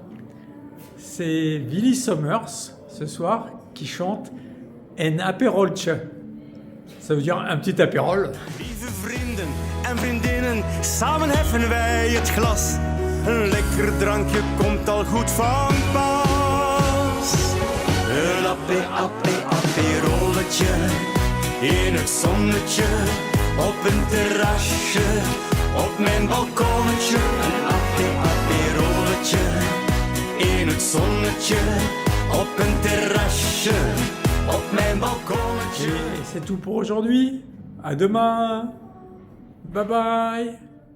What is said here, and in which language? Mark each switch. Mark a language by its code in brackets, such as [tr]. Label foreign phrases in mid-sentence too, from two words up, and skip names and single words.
[fr] C'est Willy Sommers ce soir qui chante En Aperoltje. Ça veut dire un petit apérol. [nl] Lieve vrienden en vriendinnen, samen heffen wij het glas. Een lekker drankje komt al goed van pas. Een aperolletje in het zonnetje op een terrasje op mijn balkonnetje. Een aperolletje in het zonnetje op een terrasje op mijn balkonnetje. [fr] Et c'est tout pour aujourd'hui. À demain. Bye bye.